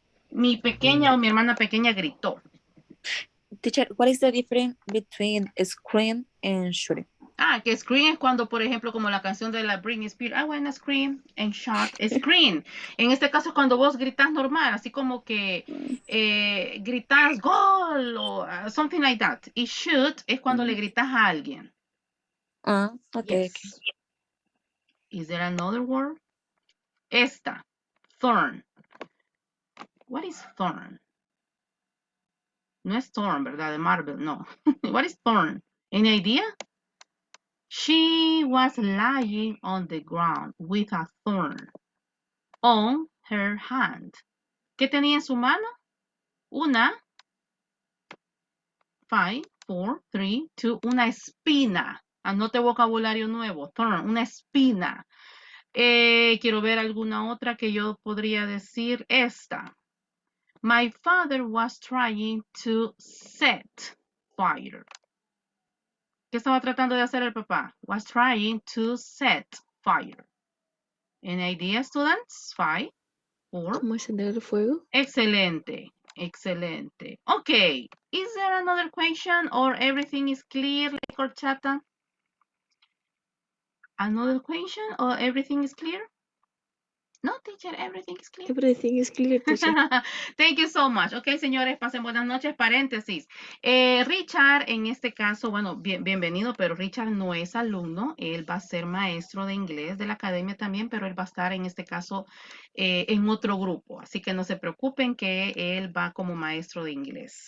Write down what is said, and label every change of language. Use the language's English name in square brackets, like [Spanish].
[Spanish] Mi pequeña o mi hermana pequeña gritó. [English] Teacher, what is the difference between scream and shooting? [Spanish] Ah, que scream es cuando, por ejemplo, como la canción de la Britney Spears, [English] I wanna scream and shout, scream. [Spanish] En este caso es cuando vos gritas normal, así como que gritas gol o [English] something like that. [Spanish] Y shoot es cuando le gritas a alguien. [English] Ah, okay, okay. Yes. Is there another word? Esta, thorn. What is thorn? [Spanish] No es thorn, ¿verdad? De Marvel, no. [English] What is thorn? Any idea? She was lying on the ground with a thorn on her hand. [Spanish] ¿Qué tenía en su mano? Una, 5, 4, 3, 2, una espina. Anote vocabulario nuevo. Thorn, una espina. Quiero ver alguna otra que yo podría decir. Esta. [English] My father was trying to set fire. [Spanish] ¿Qué estaba tratando de hacer el papá? [English] Was trying to set fire. Any idea, students? 5, 4. [Spanish] ¿Cómo encender el fuego? Excelente. Excelente. Okay. [English] Is there another question or everything is clear, like horchata? Another question or everything is clear? No, teacher, everything is clear. Everything is clear, teacher. Thank you so much. [Spanish] Ok, señores, pasen buenas noches. Paréntesis. Richard, en este caso, bueno, bienvenido, pero Richard no es alumno. Él va a ser maestro de inglés de la academia también, pero él va a estar en este caso en otro grupo. Así que no se preocupen que él va como maestro de inglés.